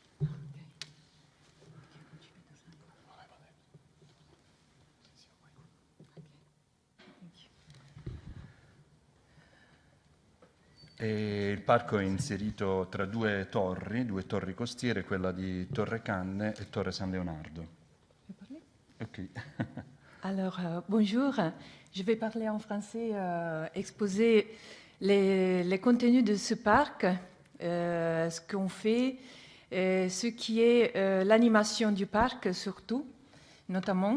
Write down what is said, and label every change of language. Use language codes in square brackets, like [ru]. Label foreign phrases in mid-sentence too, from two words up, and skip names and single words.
[it] E il parco è inserito tra due torri costiere, quella di Torre Canne e Torre San Leonardo. Ok. [fr] Alors, bonjour. Je vais parler en français, exposer les contenus de ce parc, ce qu'on fait, ce qui est l'animation du parc surtout, notamment.